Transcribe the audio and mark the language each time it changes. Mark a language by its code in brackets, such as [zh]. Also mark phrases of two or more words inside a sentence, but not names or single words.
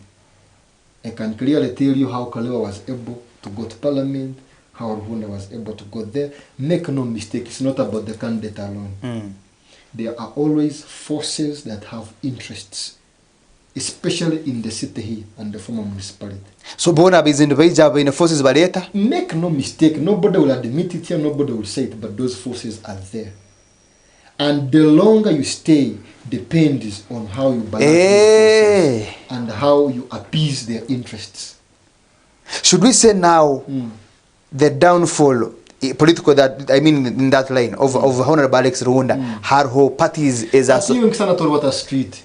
[en] I can clearly tell you how Kalewa was able to go to parliament, how Rwanda was able to go there. Make no mistake, it's not about the candidate alone. There are always forces that have interests, especially in the city here and the former municipality. [ttj] So bona bizindu baija [en] in forces [ttj] bareta? [en] Make no mistake, nobody will admit it here, nobody will say it, but those forces are there. And the longer you stay depends on how you balance those forces and how you appease their interests. Should we say now the downfall political that I mean in that line of Honorable Alex Rwanda, her whole party is as a street.